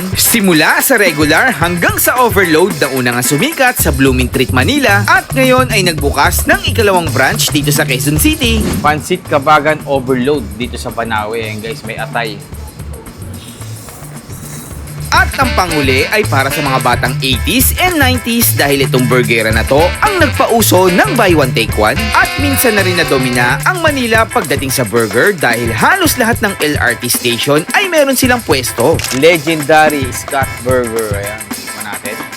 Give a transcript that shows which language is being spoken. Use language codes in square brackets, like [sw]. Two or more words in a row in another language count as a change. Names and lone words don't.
[tl] Simula sa regular hanggang sa overload na unang sumikat sa Blooming Treat Manila at ngayon ay nagbukas ng ikalawang branch dito sa Quezon City. Pansit Kabagan Overload dito sa Banawe. Ayan guys, may atay. At ang panghuli ay para sa mga batang 80s and 90s dahil itong burgera na to ang nagpauso ng [en] buy one take one [tl] at minsan na rin nadomina ang Manila pagdating sa burger dahil halos lahat ng LRT station ay meron silang pwesto. Legendary Scott Burger. Ayan, tignan natin.